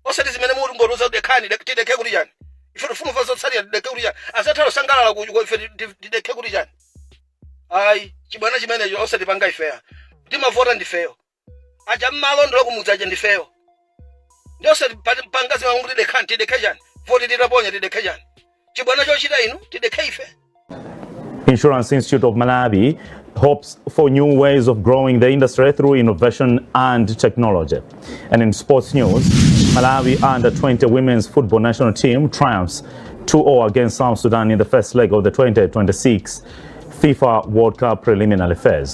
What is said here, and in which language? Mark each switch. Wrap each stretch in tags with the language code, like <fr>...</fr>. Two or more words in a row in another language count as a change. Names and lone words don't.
<ny>osati zimene muli ngoluza dekhani tidekhe kuti chani ife tifuna ufa zotsalira tidekhe kuti chani asathalo sangalala kuchiko ife tidekhe kuti chani ayi chibwana chimenecho osati panga ifeya timavota ndifeyo aja mmalondola kumudzi aja ndifeyo ndi osati panga zimene kuti dekhani tidekhe chani voti titaponya tidekhe chani chibwana chochita inu tidekhe ife.</ny> <en>Insurance Institute of Malawi hopes for new ways of growing the industry through innovation and technology. And in sports news, Malawi under-20 women's football national team triumphs 2-0 against South Sudan in the first leg of the 2026 FIFA World Cup preliminary phase.</en>